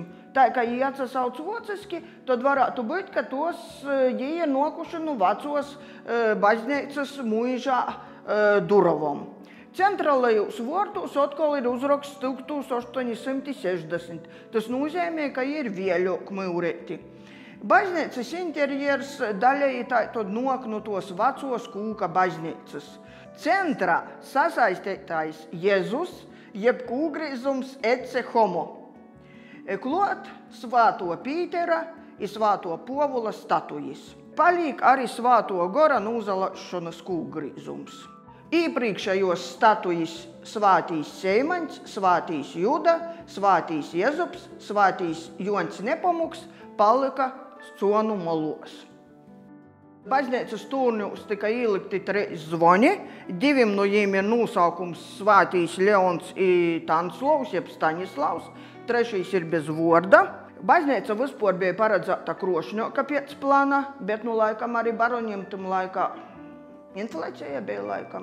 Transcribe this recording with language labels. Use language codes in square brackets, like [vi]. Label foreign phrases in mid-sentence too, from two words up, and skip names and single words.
[ltg] Tā, ka jī atsasauc vociski, [lv] tad varētu būt, [ltg] ka tos jī ir nokuši no vecos baznīcas mūžā durovom. Centralajos vārtos atkal ir uzraksts 1860. [lv] Tas nozīmē, [ltg] ka ir vieļok mūrēti. Baznīcas interjers daļēji tad nok no tos vecos kūka baznīcas. Centrā sasaistītais Jēzus, jeb kūgrīzums ecce homo. Klot svāto Pītera i svāto Povula statujas. Palīk arī svāto Gora nūzalašanas kūgrīzums. Iepriekšējos statujas svātīs Seimaņs, svātīs Juda, svātīs Jezups, svātīs Jons Nepamuks palika Conu molos. Baznīcas tūrņos tika ielikti 3 zvoni, 2 no jiem ir nosaukums svātīs Leons i Tanslovs, jeb Staņislavs, 3 ir bez vorda. [lv] Baznīca vispār bija paredzēta krošņoka pēc plāna, bet nu laikam arī baroņiem tam laikā inflācija bija laikam.